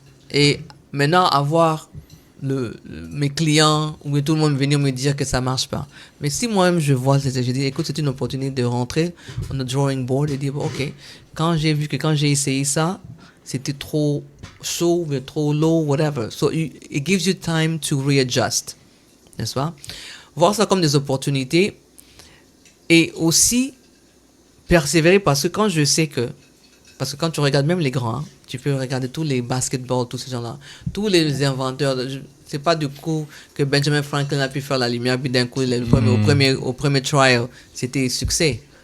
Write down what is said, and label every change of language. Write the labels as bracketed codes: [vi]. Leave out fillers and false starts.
[fr] Et maintenant, avoir mes clients ou tout le monde venir me dire que ça marche pas. Mais si moi-même je vois, je dis, écoute, c'est une opportunité de rentrer [en] on the drawing board [fr] et dire, ok, quand j'ai vu que quand j'ai essayé ça, c'était trop chaud, ou trop [en] low, whatever. So it gives you time to readjust. [fr] N'est-ce pas? Voir ça comme des opportunités. Et aussi, persévérer parce que quand je sais que... Parce que quand tu regardes même les grands, hein, tu peux regarder tous les basketballs, tous ces gens-là, tous les inventeurs. C'est pas du coup que Benjamin Franklin a pu faire la lumière, puis d'un coup, au premier trial, c'était succès.